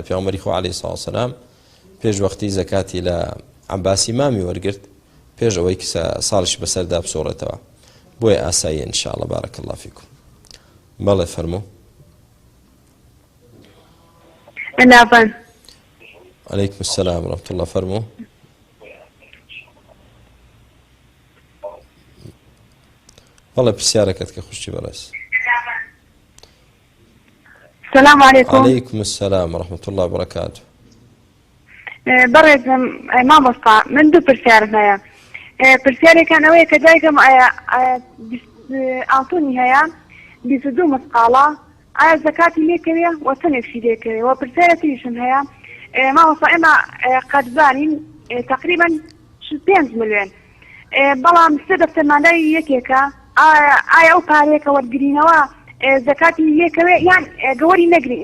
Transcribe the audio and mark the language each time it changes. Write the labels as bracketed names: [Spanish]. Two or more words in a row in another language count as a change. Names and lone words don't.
[Central Kurdish] پێغەمبەری خوا [Arabic] عەلەیهی سەڵاتو وسەلام [Central Kurdish] پێشوەختی زەکاتی لە عەباسی مامی وەرگرت، پێش ئەوەی کە ساڵیش بەسەردا بسۆڕێتەوە، بۆیە ئاساییە ئینشاءالله. [Arabic] بارەک الله فیکم. [Central Kurdish] بەڵێ فەرموو. نابان. [Arabic] عەلەیکم السلام ورحمة الله. [Central Kurdish] فەرموو. بەڵێ پرسیارەکەت کە خوشی بەڕێز. [Arabic] السلام عليكم. وعليكم السلام ورحمة الله وبركاته. [Central Kurdish] بەڕێز مامۆستا من دوو پرسیارم هەیە. پرسیارێکان ئەوەیە کە دایکم ئاڵتوونی هەیە 22 مسقاڵە، ئایا زەکاتی لێکەوێ وە چەندێکشی لێکەوێ؟ وە پرسیارەتیشم هەیە مامۆستا ئێمە قەرزدارین تقریبا 5 ملیۆن، بەڵام 3 دەفتەرمانداری یەکێکە، ئایا ئەو پارەیەکە وەرگرینەوە زەکاتی لێکەوێ یان گەوەری نەگرین؟